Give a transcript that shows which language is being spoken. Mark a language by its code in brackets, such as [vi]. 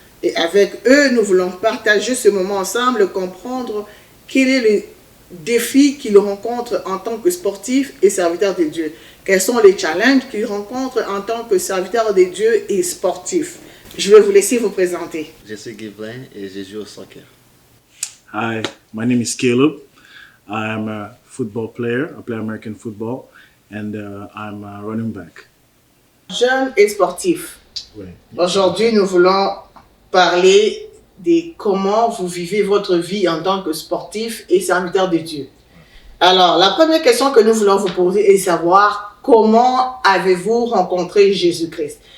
[fr] Et avec eux, nous voulons partager ce moment ensemble, comprendre quel est le défi qu'ils rencontrent en tant que sportifs et serviteurs de Dieu. Quels sont les challenges qu'ils rencontrent en tant que serviteurs de Dieu et sportifs. Je vais vous laisser vous présenter. Je suis Guiblin et je joue au soccer. [en] Hi, my name is Caleb. I'm a football player. I play American football and I'm a running back. [fr] Jeunes et sportifs. Oui. Aujourd'hui, nous voulons parler de comment vous vivez votre vie en tant que sportif et serviteur de Dieu. Alors, la première question que nous voulons vous poser est de savoir comment avez-vous rencontré Jésus-Christ?